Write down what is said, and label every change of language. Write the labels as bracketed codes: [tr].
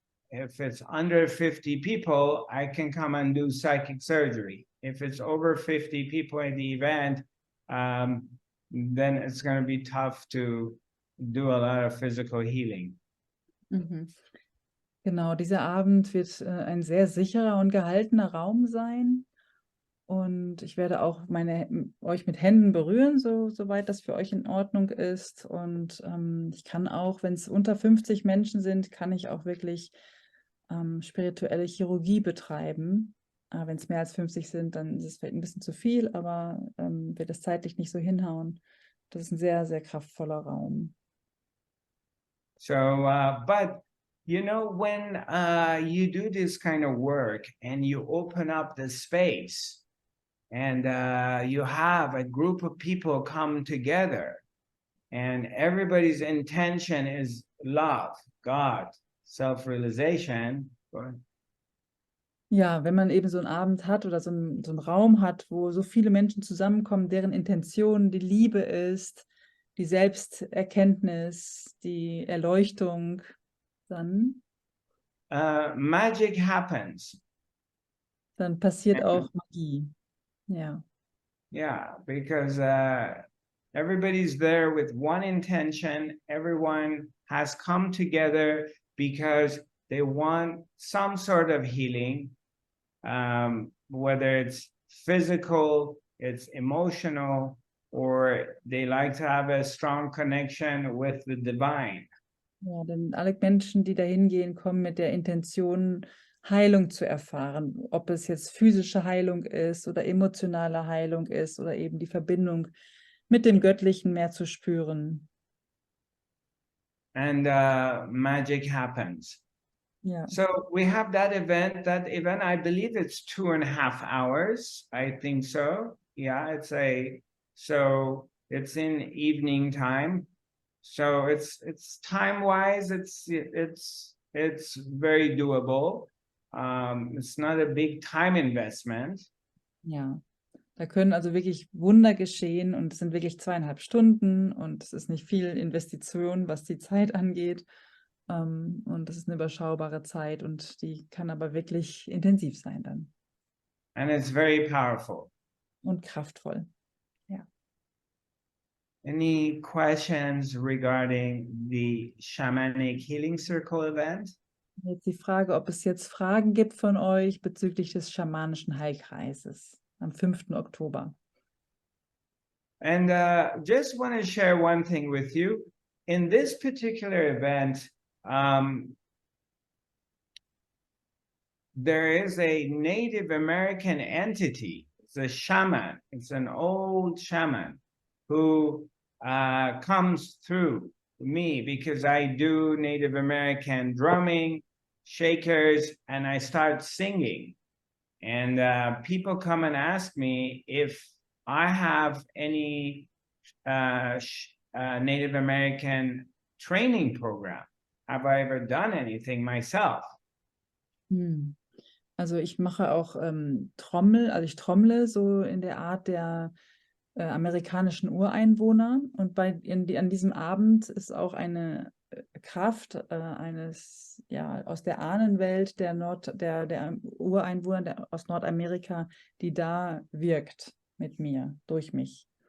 [en] If it's under 50 people, I can come and do psychic surgery. If it's over 50 people in the event, then it's going to be tough to do a lot of physical healing. Mhm. [de] Genau, dieser Abend wird ein sehr sicherer und gehaltener Raum sein. Und ich werde auch euch mit Händen berühren, soweit das für euch in Ordnung ist. Und ich kann auch, wenn es unter 50 Menschen sind, kann ich auch wirklich spirituelle Chirurgie betreiben. Wenn es mehr als 50 sind, dann ist es vielleicht ein bisschen zu viel, aber wird es zeitlich nicht so hinhauen. Das ist ein sehr, sehr kraftvoller Raum. [en] So, but you know, when you do this kind of work and you open up the space and you have a group of people come together and everybody's intention is love, God, self-realization. [de] Ja, wenn man eben so einen Abend hat oder so einen Raum hat, wo so viele Menschen zusammenkommen, deren Intention die Liebe ist, die Selbsterkenntnis, die Erleuchtung, dann [en] magic happens. [de] dann passiert auch Magie. Ja. [en] Yeah, because everybody's there with one intention. Everyone has come together because they want some sort of healing, whether it's physical, it's emotional, or they like to have a strong connection with the divine. [de] Ja, denn alle Menschen, die da hingehen, kommen mit der Intention, Heilung zu erfahren. Ob es jetzt physische Heilung ist oder emotionale Heilung ist oder eben die Verbindung mit dem Göttlichen mehr zu spüren. [en] And magic happens. [de] Ja. [en] So we have that event. That event, I believe it's 2.5 hours. I think so. Yeah, so it's in evening time. So it's time-wise, it's very doable. It's not a big time investment. [de] Ja, da können also wirklich Wunder geschehen und es sind wirklich 2,5 Stunden und es ist nicht viel Investition, was die Zeit angeht. Und es ist eine überschaubare Zeit und die kann aber wirklich intensiv sein dann. [en] And it's very powerful. [de] Und kraftvoll. Ja. [en] Any questions regarding the Shamanic Healing Circle event? [de] Jetzt die Frage, ob es jetzt Fragen gibt von euch bezüglich des schamanischen Heilkreises am 5. Oktober. [en] And just want to share one thing with you. In this particular event, there is a Native American entity. It's a shaman. It's an old shaman who comes through me because I do Native American drumming, shakers, and I start singing. And people come and ask me if I have any Native American training program. Have I ever done anything myself? [de] Also ich mache auch ich trommle so in der Art der amerikanischen Ureinwohner und an diesem Abend ist auch eine Kraft aus der Ahnenwelt der Ureinwohner aus Nordamerika, die da wirkt mit mir, durch mich.